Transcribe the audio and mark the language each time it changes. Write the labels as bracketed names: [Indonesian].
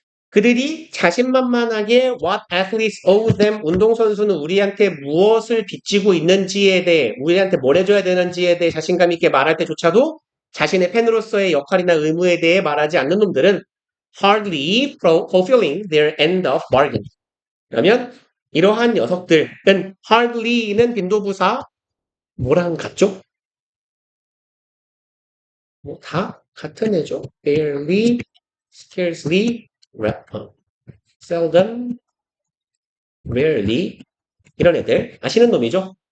[Korean] 그들이 자신만만하게 [English] what athletes owe them [Korean] 운동선수는 우리한테 무엇을 빚지고 있는지에 대해 우리한테 뭘 해줘야 되는지에 대해 자신감 있게 말할 때조차도 자신의 팬으로서의 역할이나 의무에 대해 말하지 않는 놈들은 [English] hardly fulfilling their end of bargain. [Korean] 그러면 이러한 녀석들은 hardly는 빈도부사 뭐랑 같죠? 뭐 다 같은 애죠. barely, scarcely, seldom, rarely 이런 애들 아시는 놈이죠.